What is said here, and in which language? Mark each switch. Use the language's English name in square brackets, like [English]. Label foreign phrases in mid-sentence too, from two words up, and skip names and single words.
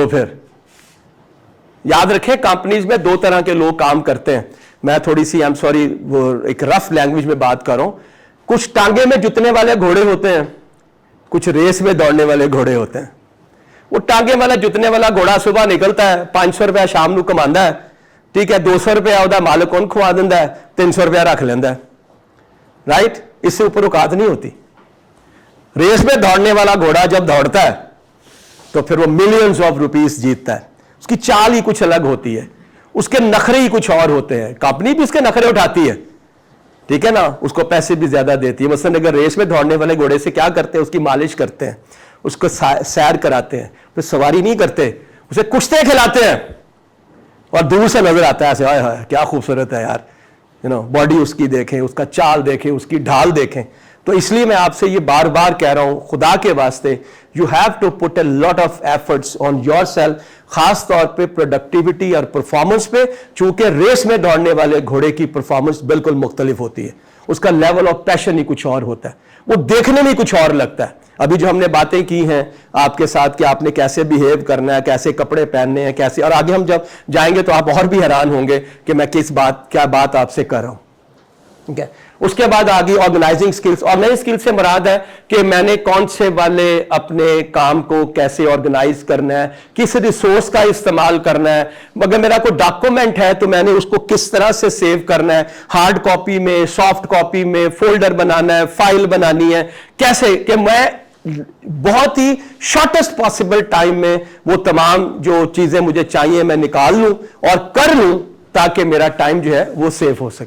[Urdu] پھر یاد رکھیں کمپنیز میں 2 طرح کے لوگ کام کرتے ہیں. میں تھوڑی سی [English] I'm sorry [Urdu] وہ ایک [English] rough language [Urdu] میں بات کر رہا ہوں. کچھ ٹانگے میں جتنے والے گھوڑے ہوتے ہیں, کچھ ریس میں دوڑنے والے گھوڑے ہوتے ہیں. وہ ٹانگے والا جتنے والا گھوڑا صبح نکلتا ہے, [Punjabi] 500 روپیہ شام نو کماندا ہے, ٹھیک ہے, 200 روپیہ ਉਹਦਾ ਮਾਲਕ ਉਹਨੂੰ ਖਵਾ ਦਿੰਦਾ ਹੈ, 300 روپیہ رکھ لیندہ ہے. [Urdu] رائٹ, اس سے اوپر اوقات نہیں ہوتی. ریس میں دوڑنے والا گھوڑا جب دوڑتا ہے تو پھر وہ [English] millions of rupees [Urdu] جیتتا ہے. اس کی چال ہی کچھ الگ ہوتی ہے, اس کے نخرے ہی کچھ اور ہوتے ہیں. کمپنی بھی اس کے نخرے اٹھاتی ہے, ٹھیک ہے نا, اس کو پیسے بھی زیادہ دیتی ہے. مثلا اگر ریس میں دوڑنے والے گھوڑے سے کیا کرتے ہیں, اس کی مالش کرتے ہیں, اس کو سیر کراتے ہیں, پھر سواری نہیں کرتے, اسے کشتے کھلاتے ہیں, اور دور سے نظر آتا ہے ایسے, ہائے ہائے کیا خوبصورت ہے یار, [English] you know, [Urdu] باڈی اس کی دیکھیں, اس کا چال دیکھیں, اس کی ڈھال دیکھیں. تو اس لیے میں آپ سے یہ بار بار کہہ رہا ہوں, خدا کے واسطے [English] you have to put a lot of efforts on yourself, [Urdu] خاص طور پہ پروڈکٹیوٹی اور پرفارمنس پہ, چونکہ ریس میں دوڑنے والے گھوڑے کی پرفارمنس بالکل مختلف ہوتی ہے. اس کا [English] level of passion [Urdu] ہی کچھ اور ہوتا ہے, وہ دیکھنے میں کچھ اور لگتا ہے. ابھی جو ہم نے باتیں کی ہیں آپ کے ساتھ کہ آپ نے کیسے بیہیو کرنا ہے, کیسے کپڑے پہننے ہیں, کیسے, اور آگے ہم جب جائیں گے تو آپ اور بھی حیران ہوں گے کہ میں کیا بات آپ سے کر رہا ہوں. ٹھیک ہے. اس کے بعد آ گئی [English] organizing skills. organizing skills [Urdu] سے مراد ہے کہ میں نے کون سے والے اپنے کام کو کیسے آرگنائز کرنا ہے، کس ریسورس کا استعمال کرنا ہے، اگر میرا کوئی ڈاکیومنٹ ہے تو میں نے اس کو کس طرح سے سیو کرنا ہے, [English] hard copy [Urdu] میں, [English] soft copy [Urdu] میں، فولڈر بنانا ہے، فائل بنانی ہے، کیسے کہ میں بہت ہی [English] shortest possible time [Urdu] میں وہ تمام جو چیزیں مجھے چاہیے میں نکال لوں اور کر لوں تاکہ میرا ٹائم جو ہے وہ سیو ہو سکے.